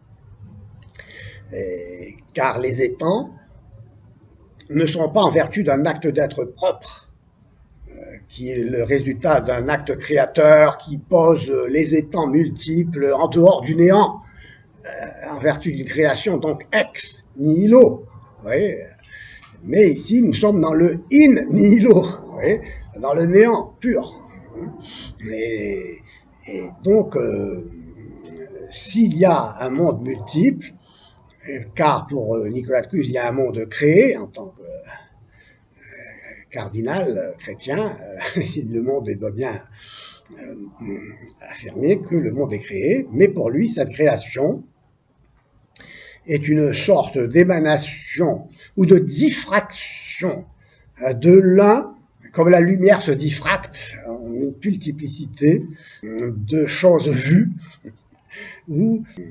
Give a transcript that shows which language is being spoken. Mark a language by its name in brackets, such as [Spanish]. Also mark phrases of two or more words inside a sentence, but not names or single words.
[French] Car les étangs ne sont pas en vertu d'un acte d'être propre, qui est le résultat d'un acte créateur qui pose les étangs multiples en dehors du néant, en vertu d'une création donc [Latin] ex nihilo. [French] Vous voyez, mais ici, nous sommes dans le [Latin] in nihilo, [French] vous voyez, dans le néant pur. Et donc, s'il y a un monde multiple, car pour Nicolas de Cluse, il y a un monde créé en tant que cardinal chrétien, le monde doit bien affirmer que le monde est créé, mais pour lui, cette création est une sorte d'émanation ou de diffraction de l'un, comme la lumière se diffracte en une multiplicité de choses vues, où